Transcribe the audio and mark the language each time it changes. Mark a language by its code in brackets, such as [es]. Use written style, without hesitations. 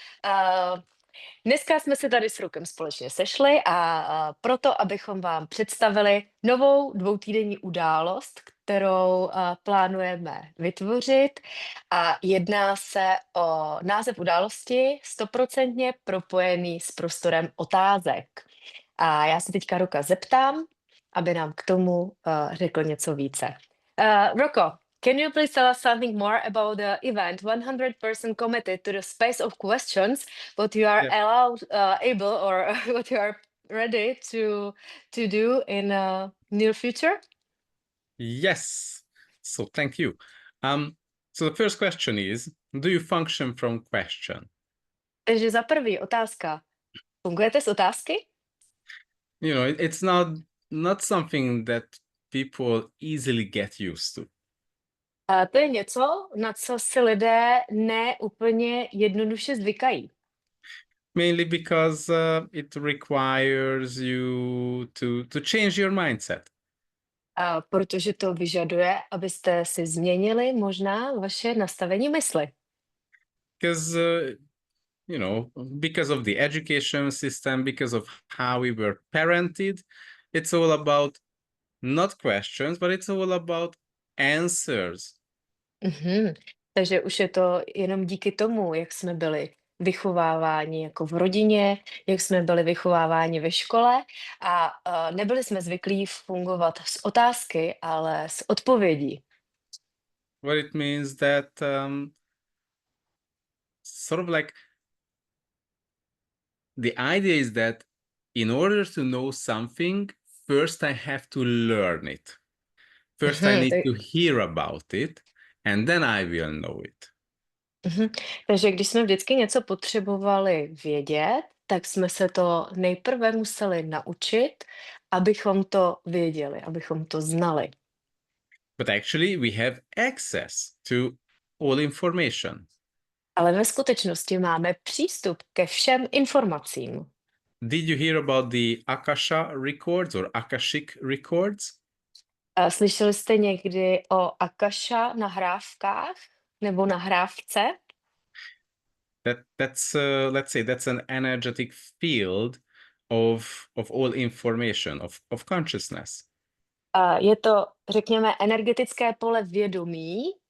[cs] Uh, Dneska jsme se tady s Rokem společně sešli a proto, abychom vám představili novou dvoutýdenní událost, kterou plánujeme vytvořit, a jedná se o název události 100% propojený s prostorem otázek. A já se teďka Roka zeptám, aby nám k tomu řekl něco více. [en] Roko, can you please tell us something more about the event 100% committed to the space of questions, what you are Yeah. allowed, able, or what you are ready to do in near future? Yes, so thank you. So the first question is, do you function from question? [cs] Takže za prvý otázka. Fungujete z otázky? [en] You know, it's not something that people easily get used to. [cs] A to je něco, na co si lidé ne úplně jednoduše zvykají. [en] Mainly because it requires you to change your mindset. [cs] Protože to vyžaduje, abyste si změnili možná vaše nastavení mysli. [en] Because you know, because of the education system, because of how we were parented, it's all about not questions, but it's all about answers. Mhm. [cs] Takže už je to jenom díky tomu, jak jsme byli vychováváni jako v rodině, jak jsme byli vychováváni ve škole a nebyli jsme zvyklí fungovat z otázky, ale z odpovědí. [en] What it means that sort of like the idea is that in order to know something, first I have to learn it. First I Mhm, need to hear about it, and then I will know it. mhm. [cs] Takže když jsme vždycky něco potřebovali vědět, tak jsme se to nejprve museli naučit, abychom to věděli, abychom to znali. [en] But actually, we have access to all information. [cs] Ale ve skutečnosti máme přístup ke všem informacím. [en] Did you hear about the Akasha records or Akashic records? [cs] Slyšeli jste někdy o Akasha nahrávkách nebo nahrávce? [en] That's let's say that's an energetic field of all information of consciousness. [cs] Je to, řekněme, energetické pole vědomí.